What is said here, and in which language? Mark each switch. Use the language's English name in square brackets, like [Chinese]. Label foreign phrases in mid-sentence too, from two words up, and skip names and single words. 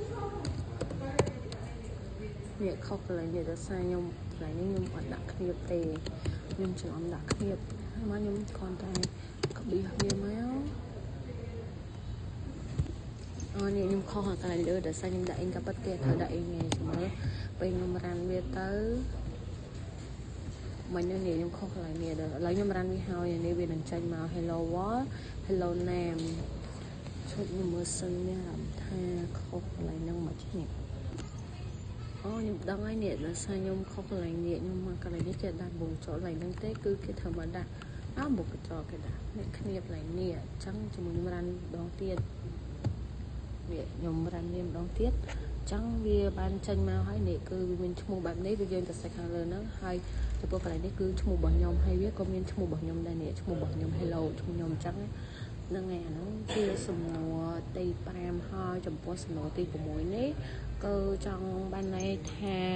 [Khmer] នេះខុសកន្លែងនេះដោយសារខ្ញុំកន្លែងនេះខ្ញុំអត់ដាក់គ្នាបទេខ្ញុំច្រឡំដាក់គ្នាបហើយមកខ្ញុំគ្រាន់តែក្បៀសវាមកនេះខ្ញុំខុសកន្លែងលើដោយសារខ្ញុំដាក់អ៊ីនកាពិតគេត្រូវដាក់អ៊ីងឯងមើលពេលខ្ញុំរ៉ាន់វាទៅ មិននេះខ្ញុំខុសកន្លែងនេះឥឡូវខ្ញុំរ៉ាន់វាហើយនេះវានឹងចេញមក [English] hello world hello name [Khmer] ឈប់ខ្ញុំមើលសិននេះថាខុសកន្លែងហ្នឹងមកនេះខ្ញុំដឹងហើយនេះ ដោយសារខ្ញុំខុសកន្លែងនេះខ្ញុំមកកន្លែងនេះចេះដាក់បូកចូលកន្លែងហ្នឹងទេគឺគេធ្វើមកដាក់បូកកញ្ចក់គេដាក់នេះគ្នាកន្លែងនេះអញ្ចឹងជាមួយខ្ញុំរ៉ាន់ម្ដងទៀតខ្ញុំរ៉ាន់វាម្ដងទៀតអញ្ចឹងវាបានចេញមកហើយនេះគឺវាមានឈ្មោះបែបនេះគឺយើងទៅសេចខាងលើហ្នឹងហើយចំពោះកន្លែងនេះគឺឈ្មោះរបស់ខ្ញុំហើយវាក៏មានឈ្មោះរបស់ខ្ញុំដែរនេះឈ្មោះរបស់ខ្ញុំ hello ឈ្មោះខ្ញុំអញ្ចឹងហ្នឹងហើយអាហ្នឹងជាសំណួរទី5ហើយចំពោះសំណួរទី6នេះគឺចង់បានន័យថា